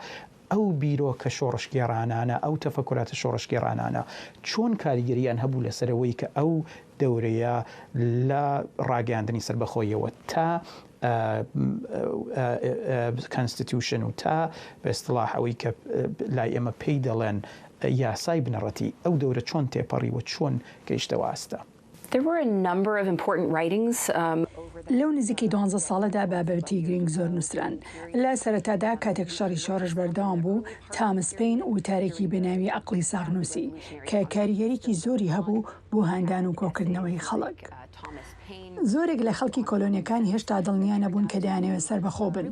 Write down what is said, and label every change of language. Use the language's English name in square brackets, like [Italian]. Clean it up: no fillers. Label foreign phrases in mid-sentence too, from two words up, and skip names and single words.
[Central Kurdish] ئەو بیرۆکە شۆڕشگێڕانانە، ئەو تەفەکوراتە شۆڕشگێڕانانە چۆن کاریگەریان هەبوو لەسەرەوەی کە ئەو دەورەیە لە ڕاگەاندنی سربەخۆیەوە تا کانستیتیوشن و تا بە ئیستلاح ئەوەی کە لای ئێمە پێی دەڵێن یاسای بنەڕەتی، ئەو دەورە چۆن تێپەڕی و چۆن گەیشتەوە ئاستا؟ [English] There were a number of important writings. [Central Kurdish] لەو نزیکەی 12 ساڵەدا بابەتی گرنگ زۆر نووسران. لە سەرەتادا کاتێک شەڕی شۆڕش بەردەوام بوو، تامس پین وتارێکی بەناوی عەقڵی ساغنووسی کە کاریگەریەکی زۆری هەبوو بۆ هاندان و کۆکردنەوەی خەڵک. زۆرێک لە خەڵکی کۆلۆنیەکانی هێشتا دڵنیا نەبوون کە دەیانەوێت سەربەخۆ بن.